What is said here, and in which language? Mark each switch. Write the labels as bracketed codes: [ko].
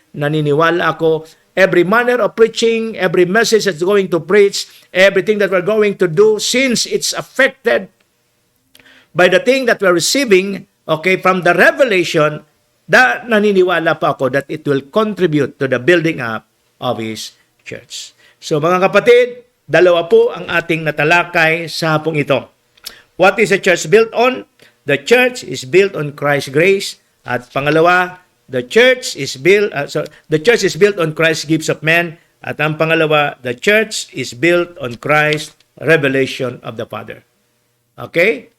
[tl] Naniniwala ako, [en] every manner of preaching, every message that's going to preach, everything that we're going to do, since it's affected by the thing that we're receiving, okay, from the revelation, [tl] naniniwala pa ako [en] that it will contribute to the building up of His church. [tl] So mga kapatid, dalawa po ang ating natalakay sa hapong ito. [en] What is the church built on? The church is built on Christ's grace. [tl] At pangalawa, [en] the church is built on Christ's gifts of men. [tl] At ang pangalawa, [en] the church is built on Christ's revelation of the Father. Okay?